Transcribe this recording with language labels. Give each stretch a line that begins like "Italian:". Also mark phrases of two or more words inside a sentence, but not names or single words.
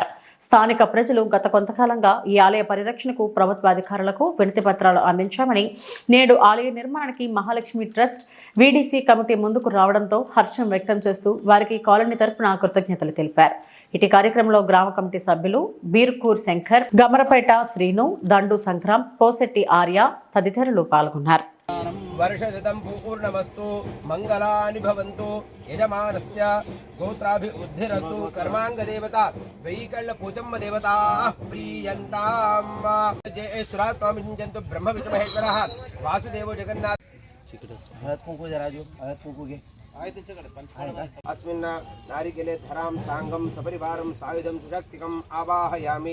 Telugu: స్థానిక ప్రజలు గత కొంతకాలంగా ఈ ఆలయ పరిరక్షణకు ప్రభుత్వ అధికారులకు వినతి పత్రాలు అందించామని, నేడు ఆలయ నిర్మాణానికి మహాలక్ష్మి ట్రస్ట్ వీడీసీ కమిటీ ముందుకు రావడంతో హర్షం వ్యక్తం చేస్తూ వారికి కాలనీ తరపున కృతజ్ఞతలు తెలిపారు. ఇటు కార్యక్రమంలో గ్రామ కమిటీ సభ్యులు బీర్కూర్ శంకర్, గమరపేట శ్రీను, దండు సంక్రామ్, పోసెట్టి ఆర్య తదితరులు పాల్గొన్నారు.
Sanskrit: वर्षशतं पूर्णमस्तु मंगलानि भवन्तु यजमानस्य गोत्राभिवृद्धिरस्तु कर्मांगदेवता वैकल्य पोचम्म देवता प्रीयन्ताम् जय सुरात्मामिञ्चन्तु ब्रह्म विष्णुमहेश्वरः वासुदेवो जगन्नाथ अस्मिन् नारिकेले धरां सांगं सपरिवारं सायुधं सुशक्तिकम् आवाहयामि।